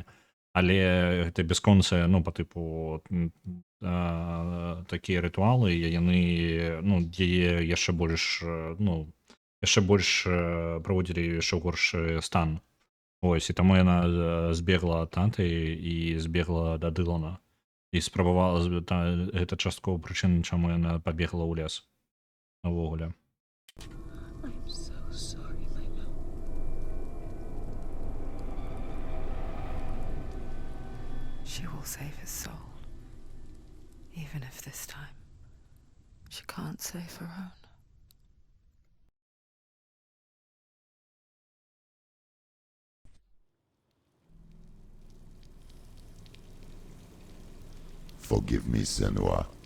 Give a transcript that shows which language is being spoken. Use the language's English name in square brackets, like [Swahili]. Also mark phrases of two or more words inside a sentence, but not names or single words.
[Belarusian] Але гэта бясконцыя, ну, па тыпу такія рытуалы, яны, ну, яе яшчэ больш, ну, яшчэ больш праводзілі яшчэ горшы стан. Ось, і таму яна збегла ад таты і збегла да Дылана. І спрабавала, гэта часткова прычына, чаму яна пабегла ў лес. Навогуле. [English] She will save his soul, even if this time she can't save her own. Forgive me, Senua.